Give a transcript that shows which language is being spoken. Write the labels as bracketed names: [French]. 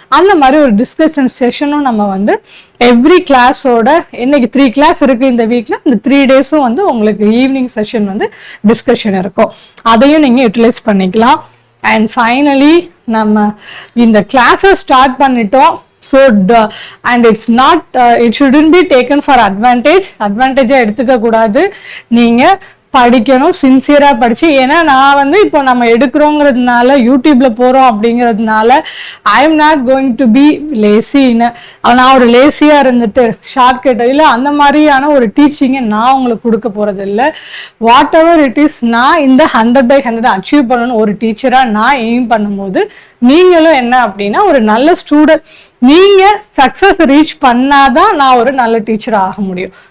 [Tamil] அந்த மாதிரி ஒரு டிஸ்கஷன் செஷனும் நம்ம வந்து எவ்ரி கிளாஸோட, இன்னைக்கு 3 கிளாஸ் இருக்கு இந்த வீக்ல, இந்த 3 டேஸும் வந்து உங்களுக்கு ஈவினிங் செஷன் வந்து டிஸ்கஷன் இருக்கும். அதையும் நீங்க யூட்டிலைஸ் பண்ணிக்கலாம். அண்ட் ஃபைனலி நம்ம இந்த கிளாஸை ஸ்டார்ட் பண்ணிட்டோம். [English] So and it's not it shouldn't be taken for advantage [Tamil] எடுத்துக்க கூடாது. நீங்க படிக்கணும், சின்சியரா படிச்சு. ஏன்னா நான் வந்து இப்போ நம்ம எடுக்கிறோங்கிறதுனால, யூடியூப்ல போறோம் அப்படிங்கிறதுனால [English] I am not going to be லேசின்னு, [Tamil] நான் ஒரு லேசியா இருந்துட்டு ஷார்ட்கட் இல்லை அந்த மாதிரியான ஒரு டீச்சிங்கை நான் உங்களுக்கு கொடுக்க போறது இல்லை. [English] whatever it is, [Tamil] நான் இந்த 100/100 அச்சீவ் பண்ணணும் ஒரு டீச்சரா நான் எய்ம் பண்ணும்போது, நீங்களும் என்ன அப்படின்னா ஒரு நல்ல ஸ்டூடெண்ட், நீங்க சக்சஸ் ரீச் பண்ணாதான் நான் ஒரு நல்ல டீச்சர் ஆக முடியும்.